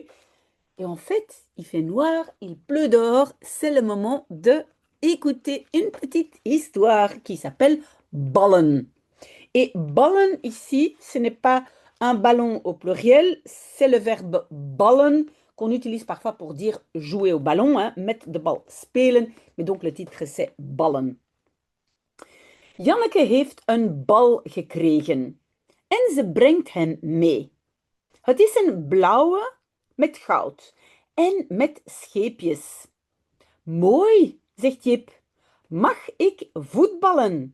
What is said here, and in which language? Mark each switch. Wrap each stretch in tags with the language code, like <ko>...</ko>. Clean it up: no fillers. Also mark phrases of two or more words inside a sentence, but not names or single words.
<fr>Et en fait, il fait noir, il pleut dehors, c'est le moment de écouter une petite histoire qui s'appelle Ballen. Et ballen ici, ce n'est pas un ballon au pluriel, c'est le verbe ballen qu'on utilise parfois pour dire jouer au ballon, hein,</fr> <nl>met de bal spelen.</nl> <fr>Mais donc le titre c'est ballen.</fr> <nl>Janneke heeft een bal gekregen en ze brengt hem mee. Het is een blauwe met goud en met scheepjes. Mooi, zegt Jip. Mag ik voetballen?</nl>